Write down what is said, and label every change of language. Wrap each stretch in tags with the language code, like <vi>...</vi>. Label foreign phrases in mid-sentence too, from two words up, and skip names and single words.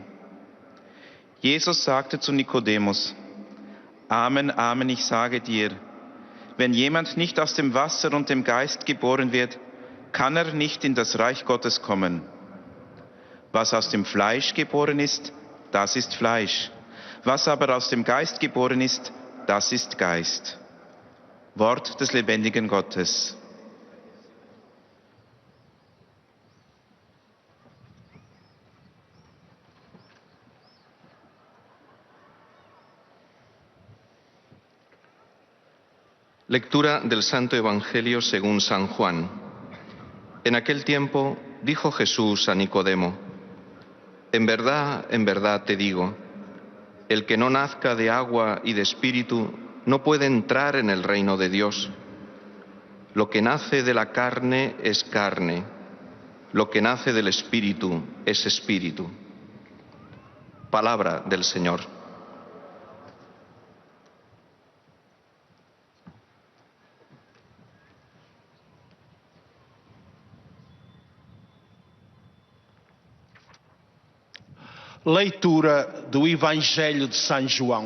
<de>Jesus sagte zu Nikodemus: Amen, Amen, ich sage dir, wenn jemand nicht aus dem Wasser und dem Geist geboren wird, kann er nicht in das Reich Gottes kommen. Was aus dem Fleisch geboren ist, das ist Fleisch. Was aber aus dem Geist geboren ist, das ist Geist. Wort des lebendigen Gottes.</de> <es>Lectura del Santo Evangelio según San Juan. En aquel tiempo dijo Jesús a Nicodemo: en verdad te digo, el que no nazca de agua y de espíritu no puede entrar en el reino de Dios. Lo que nace de la carne es carne, lo que nace del espíritu es espíritu. Palabra del Señor.</es> <pt>Leitura do Evangelho de São João.</pt>